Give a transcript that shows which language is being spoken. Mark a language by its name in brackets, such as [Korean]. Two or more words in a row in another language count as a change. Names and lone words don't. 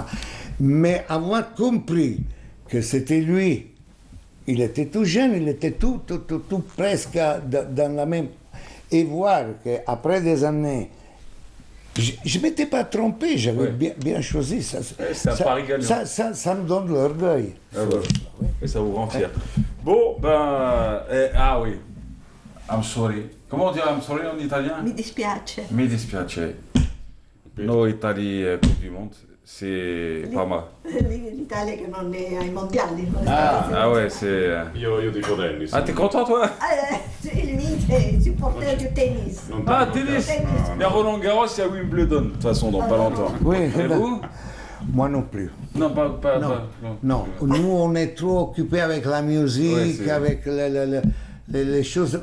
[French] Mais avoir compris que c'était lui, il était tout jeune, il était tout presque dans la même. Et voir qu'après des années, je ne m'étais pas trompé, j'avais bien choisi. Ça me donne de l'orgueil. Et ça vous rend fier. Bon, oui. [English] I'm sorry. [French] Comment on dit [English] I'm sorry [French] en italien? [Italian] Mi dispiace. Mi dispiace. [French] No Italie Coupe du Monde, c'est pas mal. [Italian] L'Italia che non è ai mondiali. [French] Ouais, c'est. [Italian] Io tifo tennis. [French] Ah, t'es content toi? Lui, c'est supporter du tennis. Tennis. Il y a Roland Garros, il y a Wimbledon, de toute façon, dans pas longtemps. Oui, et vous? Moi non plus. Non, pas. Non, nous on est trop occupés avec la musique, avec les choses.